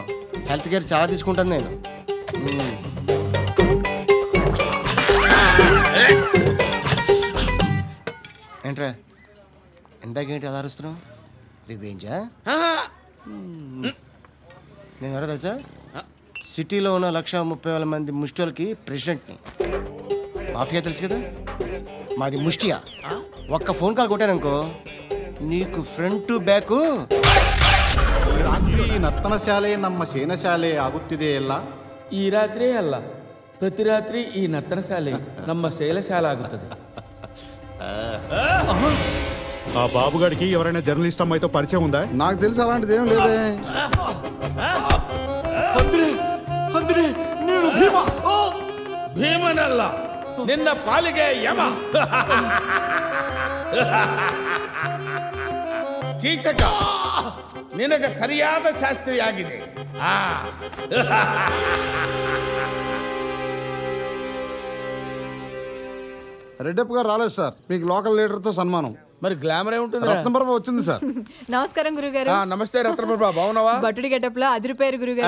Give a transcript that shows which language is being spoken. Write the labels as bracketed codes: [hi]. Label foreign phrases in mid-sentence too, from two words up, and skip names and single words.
[en] health care [te] చాలా తీసుకుంటాను నేను. ఏంట్రా ఇందాకేంటి అలా అరుస్తున్నావు? రివేంజా? నేను ఎవరో తెలుసా? సిటీలో ఉన్న 130,000 మంది ముష్టిలకి ప్రెసిడెంట్ని. మాఫియా తెలుసు కదా, మాది ముష్టియా. ఒక్క ఫోన్ కాల్ కొట్టాననుకో నీకు [en] front to back. [kn] ಈ ರಾತ್ರಿ ನರ್ತನ ಶಾಲೆ ನಮ್ಮ ಸೇನಶಾಲೆ ಆಗುತ್ತಿದೆ ಎಲ್ಲ. ಈ ರಾತ್ರಿ ಅಲ್ಲ, ಪ್ರತಿ ರಾತ್ರಿ ಈ ನರ್ತನ ಶಾಲೆ ನಮ್ಮ ಶೈಲಶಾಲೆ ಆಗುತ್ತದೆ. [te] ఆ బాబుగాడికి ఎవరైనా జర్నలిస్ట్ అమ్మాయితో పరిచయం ఉందా? నాకు తెలిసి అలాంటిది ఏం లేదే. [kn] నేను ಭೀಮನಲ್ಲ, ನಿನ್ನ ಪಾಲಿಗೆ ಯಮ. ಕೀಚಕ ನಿನಗೆ ಸರಿಯಾದ ಶಾಸ್ತ್ರಿಯಾಗಿದೆ. [te] రెడ్డప్ప గారు రాలేదు సార్, మీకు [en] local leader [te] తో సన్మానం. మరి గ్లామర్ ఏముంటుంది? రత్నప్రభ వచ్చింది సార్. నమస్కారం గురుగారు. నమస్తే రత్నప్రభ, బాగున్నావా? భటుడి గెటప్ లో అదిరిపోయారు గురుగారు.